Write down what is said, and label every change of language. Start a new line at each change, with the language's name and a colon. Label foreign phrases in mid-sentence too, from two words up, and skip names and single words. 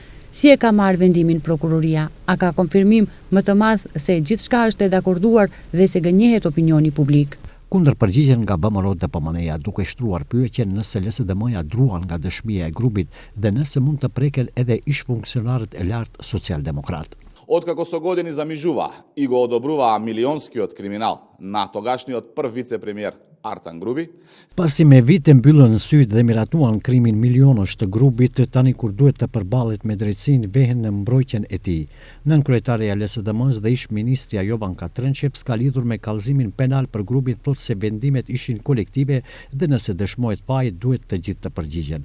Albanian: Si e ka marrë vendimin prokuroria? A ka konfirmim më të madh se gjithçka është e dakorduar dhe se gënjehet opinioni publik? Kundër përgjigjen nga BMRO DPMN-ja duke shtruar pyetjen nëse LSDM-ja druan nga dëshmia e Grubit dhe nëse mund të preken edhe ish funksionarët e lartë socialdemokrat.
Macedonian: Откако со години замижува и го одобруваа милионскиот криминал на тогашниот прв вице-премиер Artan Grubi.
Albanian: Pasi me vite mbyllën sytë dhe miratuan krimin milionësh të Grubit, tani kur duhet të përballet me drejtsinë vehen në mbrojtjen e tij. Nënkryetaria e LSDM-s dhe ish ministrja Jovanka Trënçep ka lidhur me kallëzimin penal për Grubin, thotë se vendimet ishin kolektive dhe nëse dëshmohet faji duhet të gjithë të përgjigjen.